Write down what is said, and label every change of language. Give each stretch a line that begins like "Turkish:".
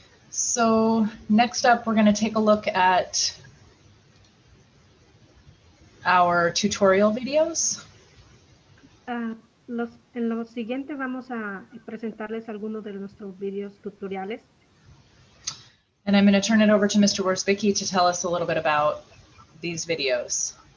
English: So next up, we're going to take a look at our tutorial videos.
Spanish: En lo siguiente vamos a presentarles algunos de nuestros videos tutoriales.
English: And I'm going to turn it over to Mr. Worsbicky to tell us a little bit about these videos.